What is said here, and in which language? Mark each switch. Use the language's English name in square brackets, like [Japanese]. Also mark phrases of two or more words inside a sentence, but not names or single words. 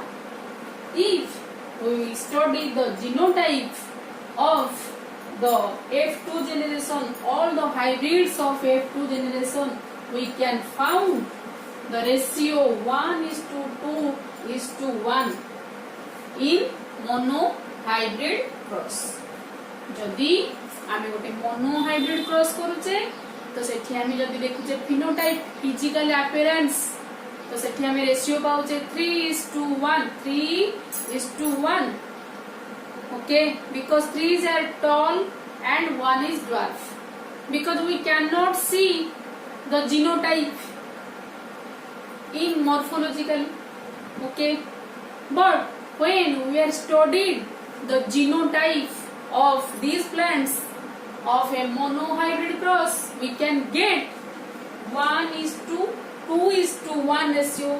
[English] If we will study the genotype of the F2 generation, all the hybrids of F2 generation, we can found the ratio 1:2:1 in monohybrid cross. [Odia] ଯଦି ଆମେ ଗୋଟେ [English] monohybrid cross [Odia] କରୁଛେ ତ ସେଠି ଆମେ ଯଦି ଦେଖୁଛେ [English] phenotype physical appearance [Odia] ତ ସେଠି ଆମେ ରେସିଓ ପାଉଛେ 3:1. [English] Okay, because threes are tall and one is dwarf, because we cannot see the genotype in morphological. Okay, but when we are studied the genotype of these plants of a monohybrid cross, we can get 1:2:1 ratio.